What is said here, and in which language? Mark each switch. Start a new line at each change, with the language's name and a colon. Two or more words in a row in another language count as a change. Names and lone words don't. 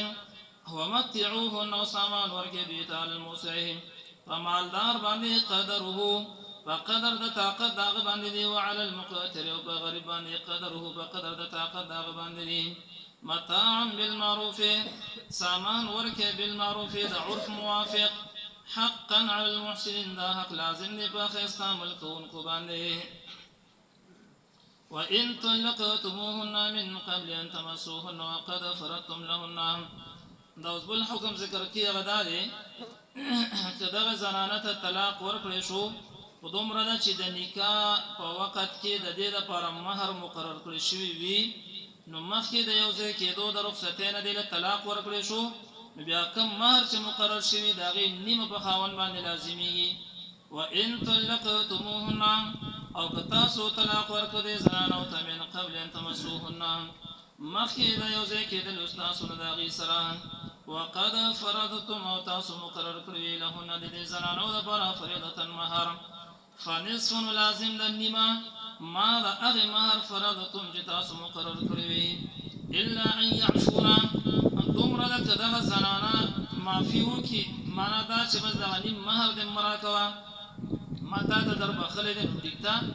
Pashto: ومتعوهن او سامان ورکړئ دوی ته
Arabic: علی الموسع
Pashto: په مالدار باندې قدره په قدر د طاقت د هغه باندې دی
Arabic: وعلى المقتر
Pashto: او په غریب باندې قدره په قدر د طاقت د هغه باندې دی.
Arabic: متاعا بالمعروف
Pashto: سامان ورکړئ بالمعروف د عرف موافق
Arabic: حقا علی المحسنین
Pashto: دا حق لازم دی په ښایسته عمل کوونکو باندې.
Arabic: وإن طلقتموهن من قبل أن تمسوهن وقد فرضتم لهن.
Pashto: دا اوس بل حکم ذکر کیږي غدا دی چې دغه زنانه ته طلاق ورکړی شو په دومره ده چې د نکاح په وخت کې د دې لپاره مهر مقرر کړی شوی وي، نو مخکې د یو ځای کېدو د رخصتۍ نه دې له طلاق ورکړی شو، نو بیا کوم مهر چې مقرر شوي د هغې نیمه په خاوند باندې لازمیږي.
Arabic: وإن طلقتموهن
Pashto: او که تاسو طلاق ورکړئ زنانو ته
Arabic: من قبل ان تمسوهن
Pashto: مخکې د یو ځای کېدلو ستاسو نه د هغې سره،
Arabic: وقد فرضتم
Pashto: او تاسو مقرر کړی لهن د دې زنانو لپاره فریضة مهر، فنصف لازم د نیمه ما د هغې مهر فرضتم چې تاسو مقرر کړی وي،
Arabic: الا ان یعفونا
Pashto: دومره ده که دغه زنانه معافي وکړي، معنا دا چې بس دغه نیم مهر دې مه راکوه، ما تا ته در بخلی دی نو ټیک ده.